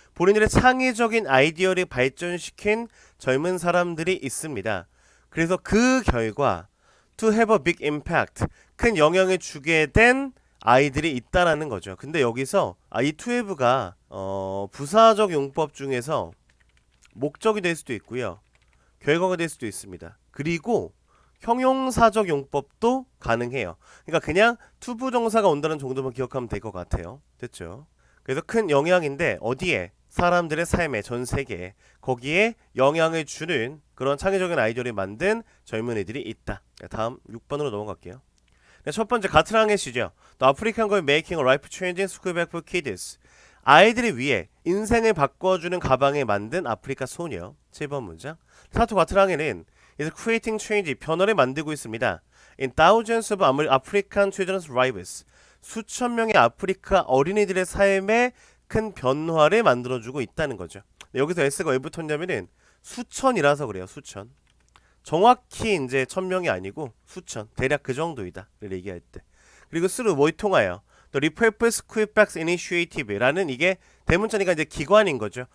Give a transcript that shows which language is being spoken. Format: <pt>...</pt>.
<ko>본인들의 창의적인 아이디어를 발전시킨 젊은 사람들이 있습니다. 그래서 그 결과</ko> <en>to have a big impact.</en> <ko>큰 영향을 주게 된 아이들이 있다라는 거죠. 근데 여기서 이 to have가 부사적 용법 중에서 목적이 될 수도 있고요. 결과가 될 수도 있습니다. 그리고 형용사적 용법도 가능해요. 그러니까 그냥 투부정사가 온다는 정도만 기억하면 될 것 같아요. 됐죠? 그래서 큰 영향인데 어디에? 사람들의 삶에, 전 세계에 거기에 영향을 주는 그런 창의적인 아이디어를 만든 젊은이들이 있다. 다음 6번으로 넘어갈게요. 첫 번째 가트랑햇이죠.</ko> <en>The African girl making a life-changing school bag for kids.</en> <ko>아이들을 위해 인생을 바꿔주는 가방을 만든 아프리카 소녀. 7번 문장. 사토 가트랑햇은</ko> <en>is creating change,</en> <ko>변화를 만들고 있습니다.</ko> <en>In thousands of African children's lives.</en> <ko>수천 명의 아프리카 어린이들의 삶에 큰 변화를 만들어주고 있다는 거죠. 여기서 S가 왜 붙었냐면은 수천이라서 그래요. 수천. 정확히 이제 1000명이 아니고 수천, 대략 그 정도이다를 얘기할 때. 그리고 through 뭐에 통하여 The Repurpose School Bags Initiative라는 이게 대문자니까 이제 기관인 거죠.</ko>